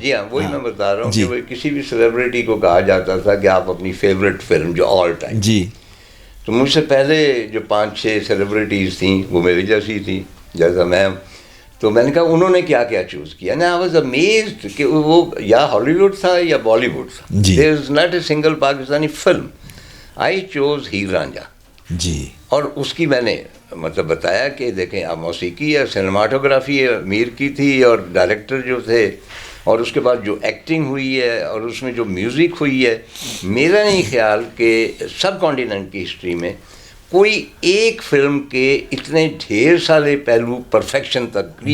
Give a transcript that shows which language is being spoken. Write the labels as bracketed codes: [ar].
[ur] جی ہاں, وہی میں بتا رہا ہوں کہ کسی بھی سیلیبریٹی کو کہا جاتا تھا کہ آپ اپنی فیوریٹ فلم جو آل ٹائم. جی, تو مجھ سے پہلے جو 5-6 سیلیبریٹیز تھیں وہ میری جیسی تھیں, جیسا میں. تو میں نے کہا انہوں نے کیا کیا چوز کیا, نا [en] I was amazed [ur] کہ وہ یا ہالی ووڈ تھا یا بالی ووڈ تھا. [en] There is not a single Pakistani film. I choose Heer Ranjha [ur] جی, اور اس کی میں نے مطلب بتایا کہ دیکھیں آپ موسیقی ہے, سنیماٹوگرافی ہے میر کی تھی, اور ڈائریکٹر جو تھے, اور اس کے بعد جو ایکٹنگ ہوئی ہے اور اس میں جو میوزک ہوئی ہے, میرا نہیں خیال کہ سب کانٹیننٹ کی ہسٹری میں کوئی ایک فلم کے اتنے ڈھیر سارے پہلو پرفیکشن تک.